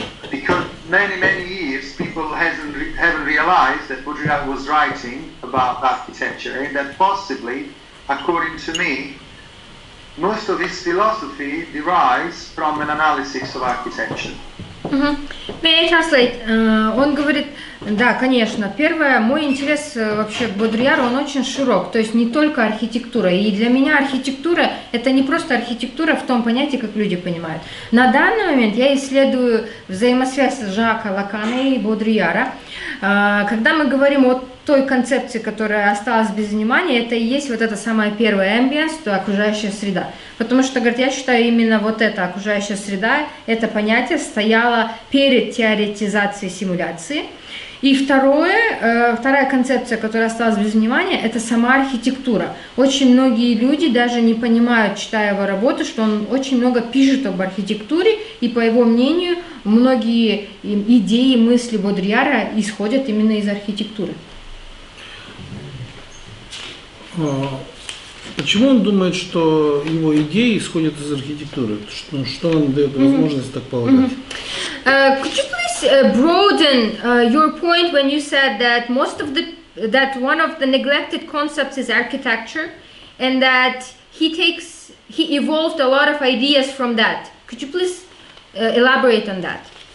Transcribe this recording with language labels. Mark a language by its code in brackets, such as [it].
[en] Because many years people haven't realized that Baudrillard was writing about architecture, and that possibly, according to me, most of his philosophy derives from an analysis of architecture. May I translate? [ru] Он говорит, Да, конечно. Первое, мой интерес вообще к Бодрийяру, он очень широк, то есть не только архитектура. И для меня архитектура – это не просто архитектура в том понятии, как люди понимают. На данный момент я исследую взаимосвязь Жака Лакана и Бодрийяра. Когда мы говорим о той концепции, которая осталась без внимания, это и есть вот эта самая первая ambience, то окружающая среда. Потому что, говорит, я считаю, именно вот эта окружающая среда, это понятие стояло перед теоретизацией симуляции. И вторая концепция, которая осталась без внимания, это сама архитектура. Очень многие люди даже не понимают, читая его работу, что он очень много пишет об архитектуре, и по его мнению, многие идеи, мысли Бодрийяра исходят именно из архитектуры. Почему он думает, что его идеи исходят из архитектуры? Что нам дает возможность так полагать? [en] Could you please broaden your point when you said that that one of the neglected concepts is architecture, and that he evolved a lot of ideas from that? Could you please elaborate on that?